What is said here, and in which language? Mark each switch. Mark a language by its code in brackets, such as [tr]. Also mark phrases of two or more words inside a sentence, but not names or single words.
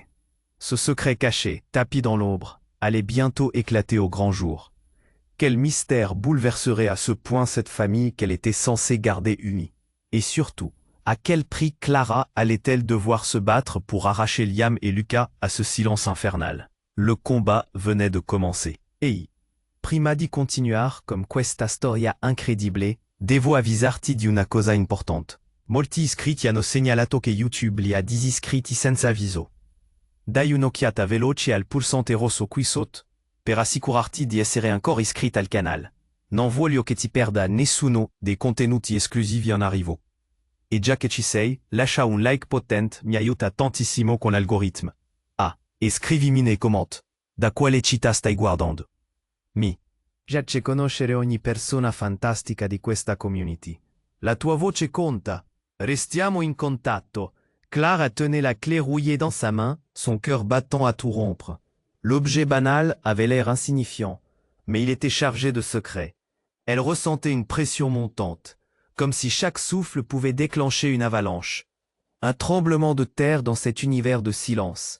[fr] Ce secret caché, tapi dans l'ombre, allait bientôt éclater au grand jour. Quel mystère bouleverserait à ce point cette famille qu'elle était censée garder unie? Et surtout, à quel prix Clara allait-elle devoir se battre pour arracher Liam et Lucas à ce silence infernal? Le combat venait de commencer. [it] Ei, prima di continuar come questa storia incredibile, devo avvisarti di una cosa importante. Molti iscritti hanno segnalato che YouTube li ha disiscritti senza avviso. Dai un'occhiata veloce al pulsante rosso qui sotto, per assicurarti di essere ancora iscritto al canale. Non voglio che ti perda nessuno dei contenuti esclusivi in arrivo. E già che ci sei, lascia un like potente, mi aiuta tantissimo con l'algorithme. Ah, e scrivimi nei commenti, da quale città stai guardando. Mi piace conoscere ogni persona fantastica di questa community. La tua voce conta. Restiamo in contatto. [fr] Clara tenait la clé rouillée dans sa main, son cœur battant à tout rompre. L'objet banal avait l'air insignifiant, mais il était chargé de secrets. Elle ressentait une pression montante, comme si chaque souffle pouvait déclencher une avalanche. Un tremblement de terre dans cet univers de silence.